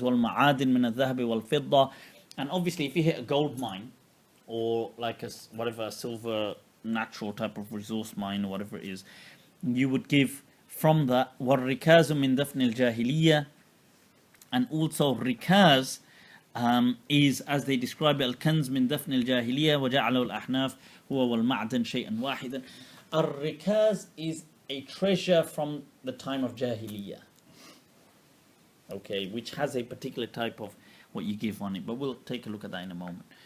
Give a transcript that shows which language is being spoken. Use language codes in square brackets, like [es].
[ar] والمعادن من الذهب والفضة, [en] and obviously if you hit a gold mine or like a silver natural type of resource mine or whatever it is, you would give from that. [ar] والركاز من دفن الجاهلية, [en] and also rikaz is, as they describe it, [ar] الكنز من دفن الجاهلية وجعله الأحناف هو والمعدن شيئا واحدا. [en] Al-Rikaz is a treasure from the time of Jahiliyyah, okay, which has a particular type of what you give on it, but we'll take a look at that in a moment.